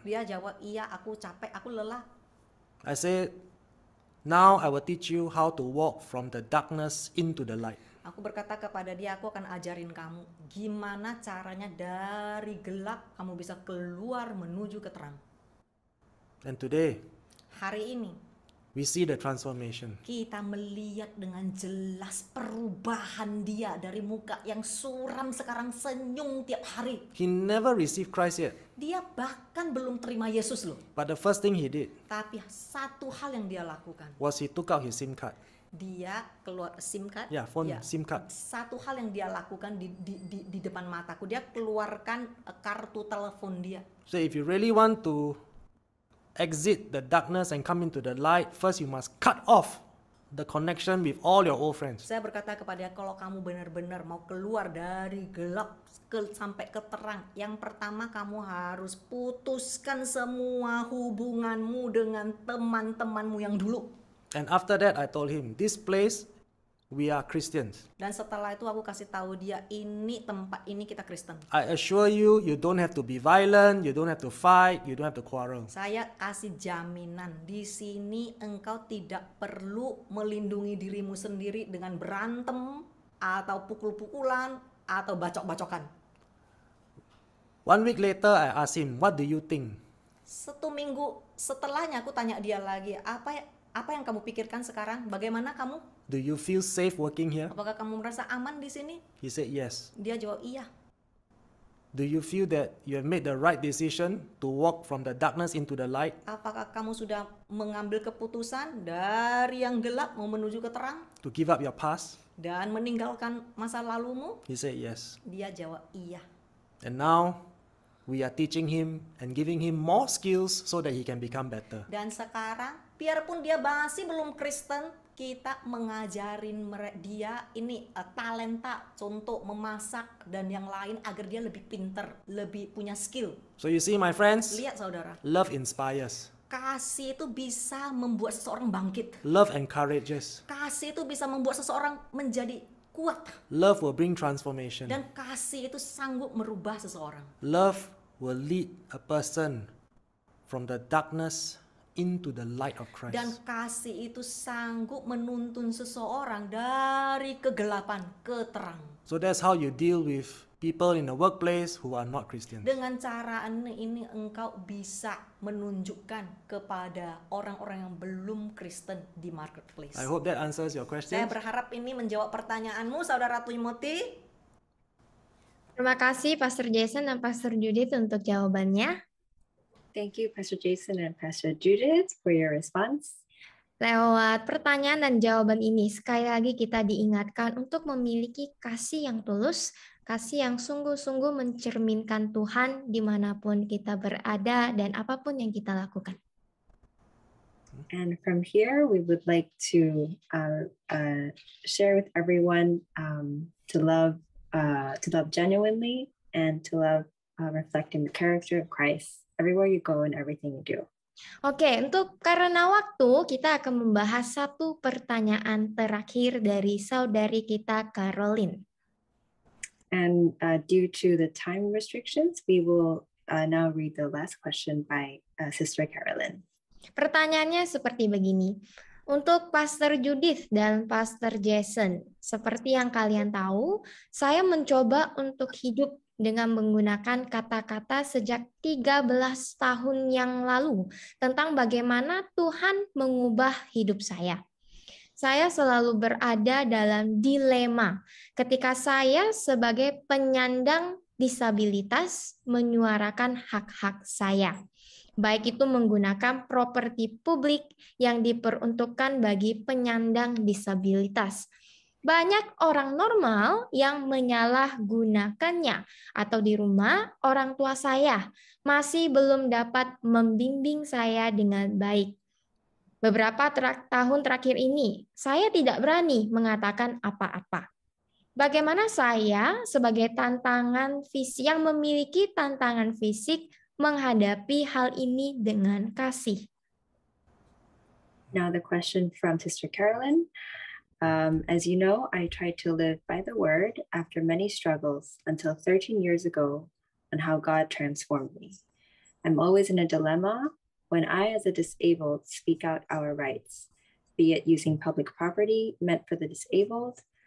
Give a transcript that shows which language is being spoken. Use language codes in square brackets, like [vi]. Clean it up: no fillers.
[id] Dia jawab, iya aku capek, aku lelah. [en] I said, now I will teach you how to walk from the darkness into the light. [id] Aku berkata kepada dia, aku akan ajarin kamu gimana caranya dari gelap kamu bisa keluar menuju ke terang. [en] And today, [id] Hari ini [en] we see the transformation. [id] kita melihat dengan jelas perubahan dia dari muka yang suram sekarang senyum tiap hari. [en] He never received Christ yet. [id] Dia bahkan belum terima Yesus loh. [en] But the first thing he did [id] Tapi satu hal yang dia lakukan, [en] was he took out his SIM card. [id] dia keluar SIM card. [en] Yeah, phone [id] Ya. [en] SIM card. [id] Satu hal yang dia lakukan di depan mataku, dia keluarkan kartu telepon dia. [en] So if you really want to exit the darkness and come into the light, first you must cut off the connection with all your old friends. [id] Saya berkata kepada dia, kalau kamu benar-benar mau keluar dari gelap sampai ke terang, yang pertama kamu harus putuskan semua hubunganmu dengan teman-temanmu yang dulu. [en] And after that, I told him, this place, we are Christians. [id] Dan setelah itu aku kasih tahu dia, ini tempat ini kita Kristen. [en] I assure you, you don't have to be violent, you don't have to fight, you don't have to quarrel. [id] Saya kasih jaminan, di sini engkau tidak perlu melindungi dirimu sendiri dengan berantem atau pukul-pukulan atau bacok-bacokan. [en] 1 week later, I asked him, what do you think? [id] 1 minggu setelahnya aku tanya dia lagi, apa yang kamu pikirkan sekarang? Bagaimana kamu? [en] Do you feel safe working here? [id] Apakah kamu merasa aman di sini? [en] He said, yes. [id] Dia jawab iya. [en] Do you feel that you have made the right decision to walk from the darkness into the light? [id] Apakah kamu sudah mengambil keputusan dari yang gelap mau menuju ke terang [en] To give up your past? [id] dan meninggalkan masa lalumu? [en] He said, yes. [id] Dia jawab iya. [en] And now, we are teaching him and giving him more skills so that he can become better. [id] Dan sekarang, biarpun dia masih belum Kristen, kita mengajarin dia ini talenta, contoh memasak dan yang lain agar dia lebih pinter, lebih punya skill. [en] So you see, my friends, [id] Lihat saudara, [en] love inspires. [id] kasih itu bisa membuat seseorang bangkit. [en] Love encourages. [id] Kasih itu bisa membuat seseorang menjadi kuat. [en] Love will bring transformation. [id] Dan kasih itu sanggup merubah seseorang. [en] Love will lead a person from the darkness into the light of Christ. [id] Dan kasih itu sanggup menuntun seseorang dari kegelapan ke terang. [en] So that's how you deal with people in the workplace who are not Christians. [id] Dengan cara ini engkau bisa menunjukkan kepada orang-orang yang belum Kristen di marketplace. [en] I hope that answers your [id] Saya berharap ini menjawab pertanyaanmu, Saudara Timothy. Terima kasih Pastor Jason dan Pastor Judith untuk jawabannya. [en] Thank you, Pastor Jason and Pastor Judith, for your response. [id] Lewat pertanyaan dan jawaban ini, sekali lagi kita diingatkan untuk memiliki kasih yang tulus, kasih yang sungguh-sungguh mencerminkan Tuhan dimanapun kita berada dan apapun yang kita lakukan. [en] And from here, we would like to share with everyone to love genuinely and to love reflecting the character of Christ everywhere you go and everything you do. [id] Oke, untuk karena waktu, kita akan membahas satu pertanyaan terakhir dari saudari kita, Caroline. [en] And due to the time restrictions, we will now read the last question by Sister Carolyn. [id] Pertanyaannya seperti begini. Untuk Pastor Judith dan Pastor Jason, seperti yang kalian tahu, saya mencoba untuk hidup dengan menggunakan kata-kata sejak 13 tahun yang lalu tentang bagaimana Tuhan mengubah hidup saya. Saya selalu berada dalam dilema ketika saya sebagai penyandang disabilitas menyuarakan hak-hak saya. Baik itu menggunakan properti publik yang diperuntukkan bagi penyandang disabilitas. Banyak orang normal yang menyalahgunakannya, atau di rumah orang tua saya masih belum dapat membimbing saya dengan baik. Beberapa tahun terakhir ini, saya tidak berani mengatakan apa-apa. Bagaimana saya sebagai tantangan fisik yang memiliki tantangan fisik menghadapi hal ini dengan kasih? [en] Now the question from Sister Carolyn. As you know, I tried to live by the word after many struggles until 13 years ago on how God transformed me. I'm always in a dilemma when I, as a disabled, speak out our rights, be it using public property meant for the disabled.